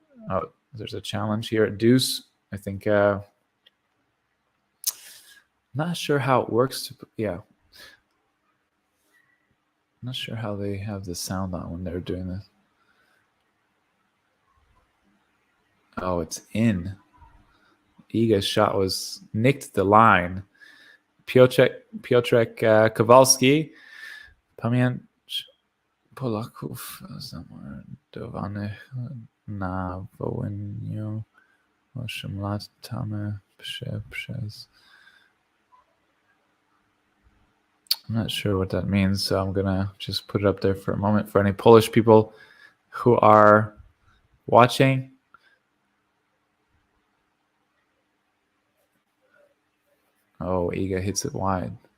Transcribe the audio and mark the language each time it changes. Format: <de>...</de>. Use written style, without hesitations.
<en>Oh, there's a challenge here at deuce. I think not sure how it works. Not sure how they have the sound on when they're doing this. Oh, it's in. Iga's shot was nicked the line.</en> <pl>Piotrek Kowalski, Pamięć Polaków zamordowanych na wołyniu 8 lat temu przez.</pl> <en>I'm not sure what that means, so I'm gonna just put it up there for a moment for any Polish people who are watching. Oh, Iga hits it wide.</en>